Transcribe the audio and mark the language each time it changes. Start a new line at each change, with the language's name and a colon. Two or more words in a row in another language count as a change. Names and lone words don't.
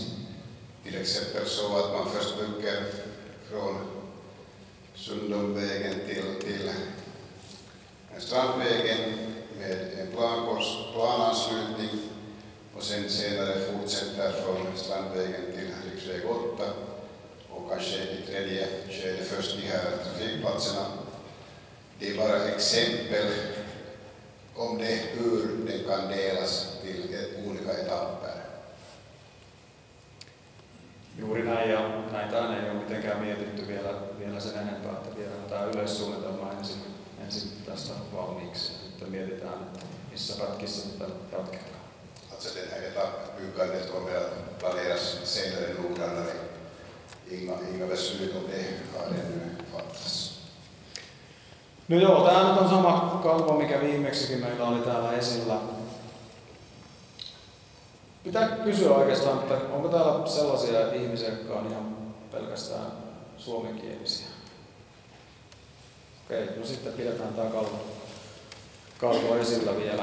Swedish: Till exempel så att man först bygger från Sundumvägen till Strandvägen med en plananslutning och sen senare fortsätter från Strandvägen till riksväg 8 och kanske i tredje skede först de här trafikplatserna. Det är bara exempel om det hur det kan delas till olika etapper.
Finnish: Juuri näin, ja näitähän ei ole mitenkään mietitty vielä sen enempää, että viedään tämä yleissuunnitelma ensin tästä valmiiksi ja sitten mietitään, että missä pätkissä sitä jatketaan.
Swedish: Alltså den här etappbyggandet kommer att planeras senare noggrannare. Inga beslut om det har ännu fattats.
Finnish: No joo, tämä nyt on sama kalvo, mikä viimeksikin meillä oli täällä esillä. Pitää kysyä oikeastaan, että onko täällä sellaisia ihmisiä, jotka on ihan pelkästään suomenkielisiä? Okei, no sitten pidetään tämä kalvo esillä vielä.